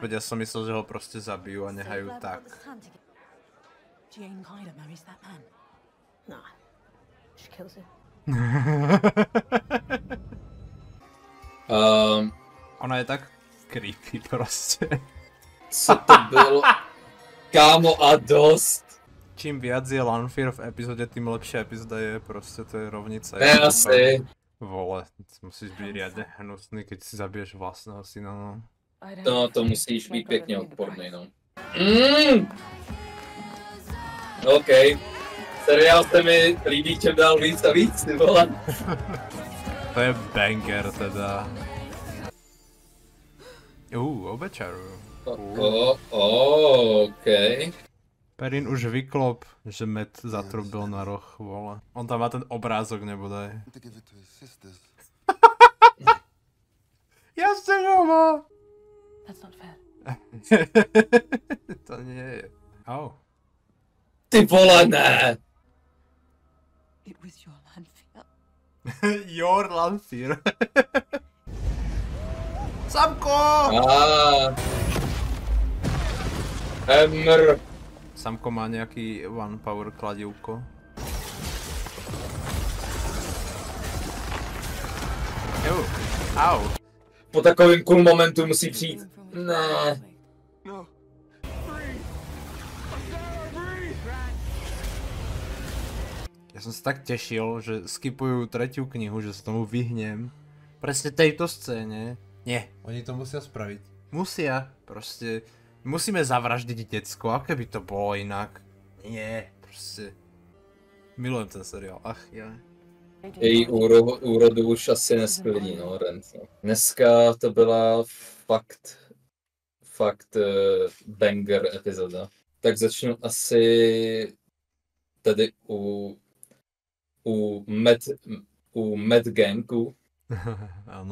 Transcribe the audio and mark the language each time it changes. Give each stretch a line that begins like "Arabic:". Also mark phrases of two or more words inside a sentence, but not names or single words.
Slovak: Ja som myslel, že ho proste zabijú a nehajú tak. Ona je tak creepy proste.
Czech: Co to bylo? Kámo a dost.
Slovak: Čím viac je Lanfear v epizóde, tým lepšia epizóda je proste, to je rovnica.
Czech: Ne, asi.
Slovak: Vole, musíš byť riadne hnusný, keď si zabiješ vlastného syna, no.
Czech: No, to musíš být pěkně odporný, no. OK. Seriál se mi líbí čím dál víc a víc, ty vole. To je banger teda. Obečaru.
Slovak: OK. Perrin už vyklop, že Matt zatrubil na roh, vole. On tam má ten obrázok, nebodaj. Jasne, že ho má!
English: That's not fair.
Slovak: To nie je. Au.
Czech: Ty vole, ne!
English: It was your Lanfear. Your Lanfear. Samko! Emr.
Slovak: Samko má nejaký
English: one power
Slovak: kladivko. Au.
Czech: Po takovým cool momentu musí přijít. Ne. No.
Slovak: Ja som sa tak tešil, že skipujú tretiu knihu, že sa tomu vyhnem. Presne tejto scéne. Nie, oni to musia spraviť. Musia, proste. Musíme zavraždiť decko, aké by to bolo inak. Nie, proste. Milujem ten seriál, ach ja.
Czech: Její úrodu už asi nesklidí, no, Rent. No. Dneska to byla fakt banger epizoda. Tak začnu asi tady u Mad Gangu.
Slovak: Áno.